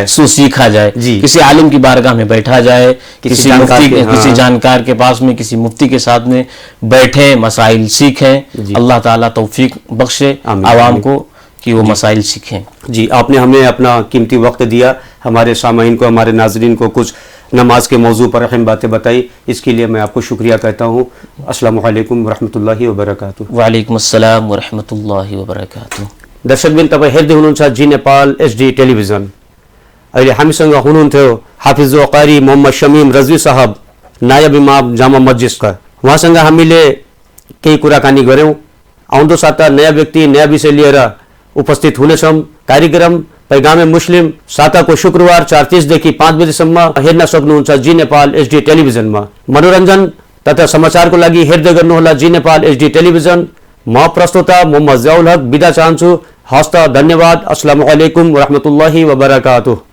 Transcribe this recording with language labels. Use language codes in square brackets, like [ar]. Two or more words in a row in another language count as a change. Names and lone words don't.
[ur] سیکھا جائے، کسی عالم کی بارگاہ میں بیٹھا جائے، کسی جانکار کے پاس میں، کسی مفتی کے ساتھ میں بیٹھے، مسائل سیکھیں. اللہ تعالیٰ توفیق بخشے عوام کو کہ وہ مسائل سیکھیں. جی، آپ نے ہمیں اپنا قیمتی وقت دیا، ہمارے سامعین کو، ہمارے ناظرین کو کچھ نماز کے موضوع پر اہم باتیں بتائیں، اس کے لیے میں آپ کو شکریہ کہتا ہوں. [ar] السلام عليكم ورحمة الله وبركاته. وعليكم السلام ورحمة الله وبركاته. [ne] दर्शकबिन तपाईँ हेर्दै हुनुहुन्छ जी नेपाल एचडी टेलिभिजन। अहिले हामीसँग हुनुहुन्थ्यो हाफिज कारी मोहम्मद शमीम रजवी साहब, नायब इमाम जामा मस्जिदका। उहाँसँग हामीले केही कुराकानी गऱ्यौँ। आउँदो साता नयाँ व्यक्ति, नयाँ विषय लिएर उपस्थित हुनेछौँ। कार्यक्रम पैगामे मुस्लिम साताको शुक्रबार 4:30 देखि 5 बजेसम्म हेर्न सक्नुहुन्छ जी नेपाल एचडी टेलिभिजनमा। मनोरञ्जन तथा समाचारको लागि हेर्दै गर्नुहोला जी नेपाल एचडी टेलिभिजन। म प्रस्तोता मोहम्मद ज़ियाउल हक बिदा चाहन्छु। हस्त, धन्यवाद। [ar] السلام عليكم ورحمة الله وبركاته.